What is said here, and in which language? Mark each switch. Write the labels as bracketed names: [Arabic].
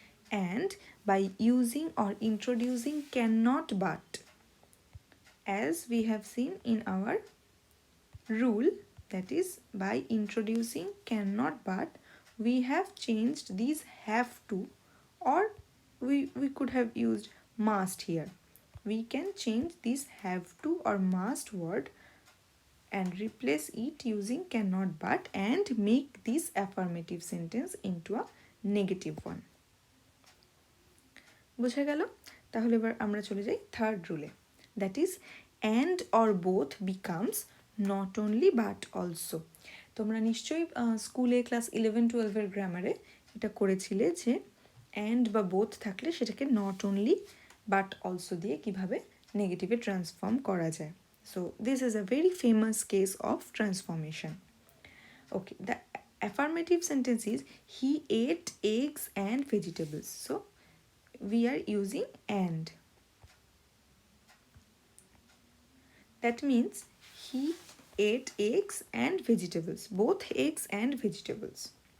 [English] And by using or introducing cannot but, as we have seen in our rule, that is by introducing cannot but, we have changed these have to, or we could have used must here. We can change this have to or must word and replace it using cannot but and make this affirmative sentence into a negative one. [Bangla] বুঝা গেল? তাহলে এবার আমরা চলে যাই third রুলে, that is and or both becomes not only but also. তোমরা নিশ্চয়ই স্কুলে ক্লাস 11-12 গ্রামারে এটা করেছিলে যে অ্যান্ড বা বোথ থাকলে সেটাকে নট অনলি বাট অলসো দিয়ে কিভাবে নেগেটিভে ট্রান্সফর্ম করা যায়। [English] So this is a very famous case of transformation. Okay, the affirmative sentence is he ate eggs and vegetables. So we are using and. That means he ate eggs and vegetables, both eggs and vegetables.